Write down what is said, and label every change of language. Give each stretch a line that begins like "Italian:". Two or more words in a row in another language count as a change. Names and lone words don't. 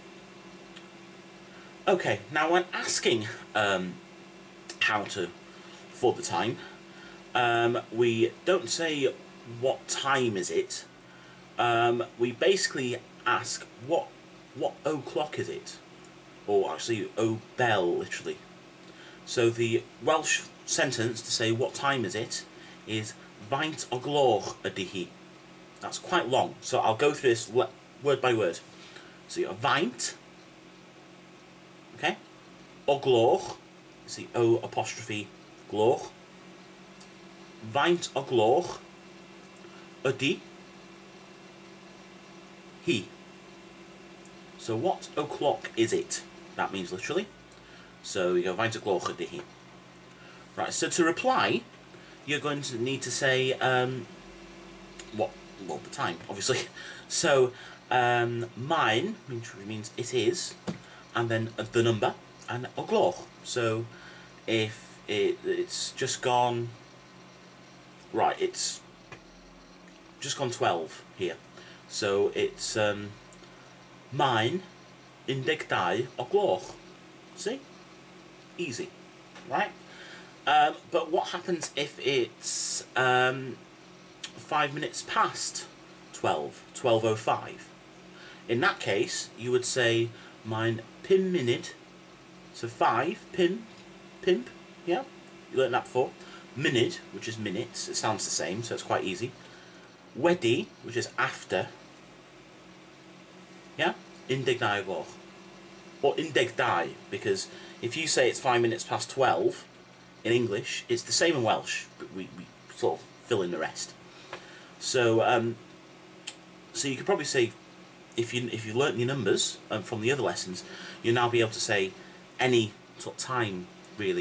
English: Okay, now when asking how to for the time, we don't say what time is it. We basically ask what o'clock is it, or actually o bell, literally. So the Welsh sentence to say what time is it is
Welsh: faint o gloch ydy.
English: That's quite long, so I'll go through this word by word. So you have faint, okay,
Welsh: o gloch,
English: it's the o apostrophe gloch,
Welsh: faint o gloch ydy he.
English: So what o'clock is it? That means literally. So you go
Welsh: faint o gloch ydy he.
English: Right, so to reply, you're going to need to say well, the time, obviously. So mine means it is, and then the number, and
Welsh: o gloch.
English: So if it's just gone, right, it's just gone 12 here. So it's
Welsh: mine 12 o gloch.
English: See? Easy, right? But what happens if it's 5 minutes past 12:05? In that case, you would say
Welsh: mine 5 munud,
English: so 5, pimp, yeah? You learned that before. Munud, which is minutes, it sounds the same, so it's quite easy. Wedi, which is after, yeah?
Welsh: 12 o gloch.
English: Or 12, because if you say it's 5 minutes past 12 in English, it's the same in Welsh, but we sort of fill in the rest. So so you could probably say, if you learnt your numbers from the other lessons, you'll now be able to say any sort of time, really.